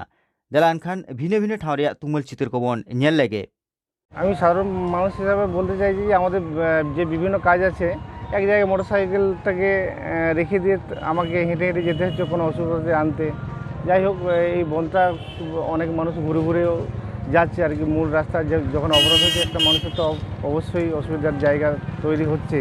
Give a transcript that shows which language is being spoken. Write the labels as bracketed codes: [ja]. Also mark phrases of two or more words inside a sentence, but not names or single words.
[sat] ᱫᱮᱞᱟ ᱮᱱᱠᱷᱟᱱ ᱵᱷᱤᱱᱟᱹ ᱵᱷᱤᱱᱟᱹ ᱴᱷᱟᱶ ᱨᱮᱭᱟᱜ ᱛᱩᱢᱟᱹᱞ ᱪᱤᱛᱟᱹᱨ ᱠᱚᱵᱚᱱ ᱧᱮᱞ ᱞᱮᱜᱮ। [bn] আমি সাধারণ মানুষ হিসাবে বলতে চাইছি যে আমাদের যে বিভিন্ন কাজ আছে এক জায়গায় মোটরসাইকেলটাকে রেখে দিয়ে আমাকে হেঁটে হেঁটে যেতে হচ্ছে কোনো অসুবিধাতে আনতে। যাই হোক এই বনটা অনেক মানুষ ঘুরে ঘুরেও যাচ্ছে আর কি। মূল রাস্তা যখন অবরোধ হচ্ছে একটা মানুষের তো অবশ্যই অসুবিধার জায়গা তৈরি হচ্ছে।